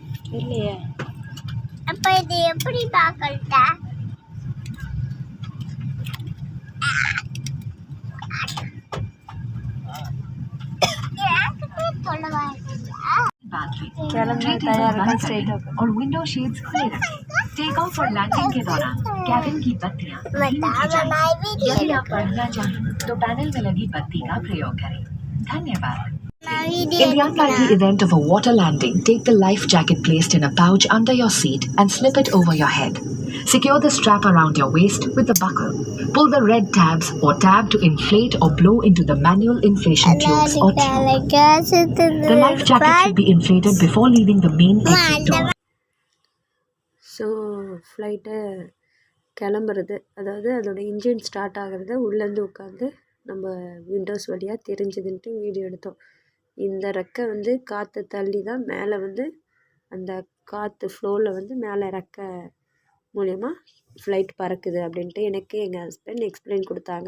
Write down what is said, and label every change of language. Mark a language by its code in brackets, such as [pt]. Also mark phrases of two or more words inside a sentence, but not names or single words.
[ta] இல்லையே, இப்போ இது எப்படி பார்க்கட்ட சொல்லவா கிளம்பி தயாராக [en] straight okay [hi] और विंडो शेड्स खुले रखें। [en] take off [hi] और लैंडिंग के दौरान कैबिन की बत्तियां धीमी की जाएं। यदि आप पढ़ना चाहें तो पैनल में लगी बत्ती का प्रयोग करें। धन्यवाद। [en] In the unlikely event of a water landing, take the life jacket placed in a pouch under your seat and slip it over your head. Secure the strap around your waist with the buckle. Pull the red tabs or tab to inflate or blow into the manual inflation tubes or tube. The life jacket should be inflated before leaving the main exit door. [ta] ஸோ ஃப்ளைட்டை கிளம்புறது, அதாவது அதோடய [en] engine start [ta] ஆகிறது உள்ளேருந்து உட்காந்து நம்ம விண்டோஸ் வழியாக தெரிஞ்சுதுன்ட்டு வீடியோ எடுத்தோம். இந்த ரெக்கை வந்து காற்று தள்ளி தான் மேலே வந்து அந்த காற்று ஃப்ளோவில் வந்து மேலே ரெக்கை மூலயமா ஃப்ளைட் பறக்குது அப்படின்ட்டு எனக்கு எங்கள் ஹஸ்பண்ட் எக்ஸ்பிளைன் கொடுத்தாங்க.